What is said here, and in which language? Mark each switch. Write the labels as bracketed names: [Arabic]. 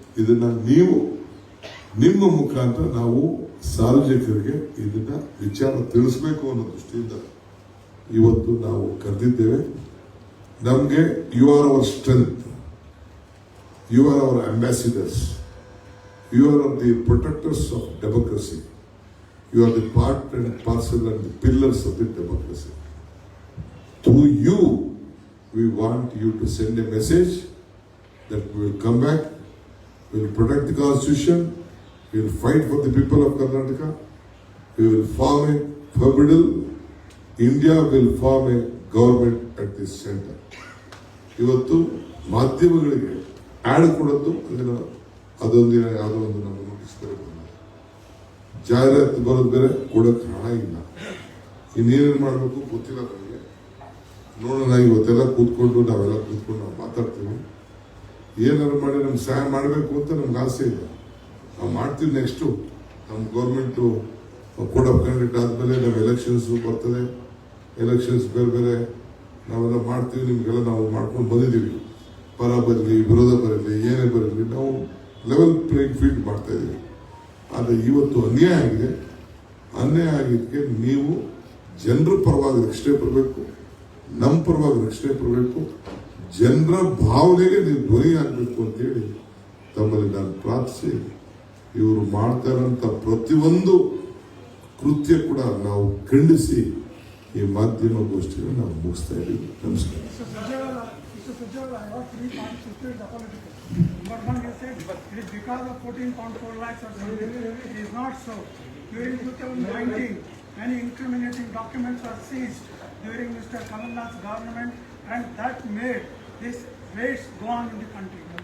[Kannada] ಇದನ್ನ ನೀವು ನಿಮ್ಮ ಮುಖಾಂತರ ನಾವು ಸಾರ್ವಜನಿಕರಿಗೆ ಇದನ್ನ ವಿಚಾರ ತಿಳಿಸಬೇಕು ಅನ್ನೋ ದೃಷ್ಟಿಯಿಂದ ಇವತ್ತು ನಾವು ಕರೆದಿದ್ದೇವೆ. ನಮಗೆ [English] You are our strength, you are our ambassadors, you are the protectors of democracy, you are the part and parcel and the pillars of the democracy. Through you, we want you to send a message that we will come back, we will protect the constitution, we will fight for the people of Karnataka, we will form a federal, India will form a government at this center. [Kannada] ಇವತ್ತು ಮಾಧ್ಯಮಗಳಿಗೆ add ಕೊಡೋದು ಅದೊಂದಿನ ಯಾವುದೋ ಒಂದು ನಮ್ಮ notice ಬರೋದು, ಜಾಹೀರಾತು ಬರೋದು ಬೇರೆ, ಕೊಡೋಕ್ಕೆ ಹಣ ಇಲ್ಲ. ಇನ್ನೇನೇನು ಮಾಡಬೇಕು ಗೊತ್ತಿಲ್ಲ ನನಗೆ. ನೋಡೋಣ, ಇವತ್ತೆಲ್ಲ ಕೂತ್ಕೊಂಡು ನಾವೆಲ್ಲ ಕೂತ್ಕೊಂಡು ನಾವು ಮಾತಾಡ್ತೀವಿ. ಏನಾದ್ರು ಮಾಡಿ ನಮ್ಗೆ ಸಹಾಯ ಮಾಡಬೇಕು ಅಂತ ನಮ್ಗೆ ಆಸೆ ಇದೆ. ನಾವು ಮಾಡ್ತೀವಿ. ನೆಕ್ಸ್ಟು ನಮ್ಮ ಗೌರ್ಮೆಂಟು ಕೋಡ್ ಆಫ್ ಕಂಡಕ್ಟ್ ಆದಮೇಲೆ ನಾವು ಎಲೆಕ್ಷನ್ಸ್ ಬರ್ತದೆ. ಎಲೆಕ್ಷನ್ಸ್ ಬೇರೆ ಬೇರೆ ನಾವೆಲ್ಲ ಮಾಡ್ತೀವಿ. ನಿಮಗೆಲ್ಲ ನಾವು ಮಾಡ್ಕೊಂಡು ಬಂದಿದ್ದೀವಿ. ಪರ ಬರಲಿ ವಿರೋಧ ಬರಲಿ ಏನೇ ಬರಲಿ ನಾವು ಲೆವೆಲ್ ಪ್ಲೇಯಿಂಗ್ ಫೀಲ್ಡ್ ಮಾಡ್ತಾ ಇದ್ದೀವಿ. ಆದರೆ ಇವತ್ತು ಅನ್ಯಾಯ ಆಗಿದೆ. ಅನ್ಯಾಯ ಆಗಿದ್ದಕ್ಕೆ ನೀವು ಜನರ ಪರವಾಗಿ ರಕ್ಷಣೆ ಬರಬೇಕು, ನಮ್ಮ ಪರವಾಗಿ ರಕ್ಷಣೆ ಬರಬೇಕು, ಜನರ ಭಾವನೆಗೆ ನೀವು ಧ್ವನಿ ಆಗಬೇಕು ಅಂತೇಳಿ ತಮ್ಮಲ್ಲಿ ನಾನು ಪ್ರಾರ್ಥಿಸಿ, ಇವರು ಮಾಡ್ತಾ ಇರೋಂಥ ಪ್ರತಿಯೊಂದು ಕೃತ್ಯ ಕೂಡ ನಾವು ಖಂಡಿಸಿ ಈ ಮಾಧ್ಯಮ ಗೋಷ್ಠಿಯನ್ನು ನಾವು ಮುಗಿಸ್ತಾ ಇದ್ದೀವಿ. ನಮಸ್ಕಾರ. [English] I have 3 points to state the political. Number one, you said it is because of 14.4 lakhs or something. It is not so. During 2019, many incriminating documents were seized during Mr. Kamal Nath's government, and that made this raids go on in the country.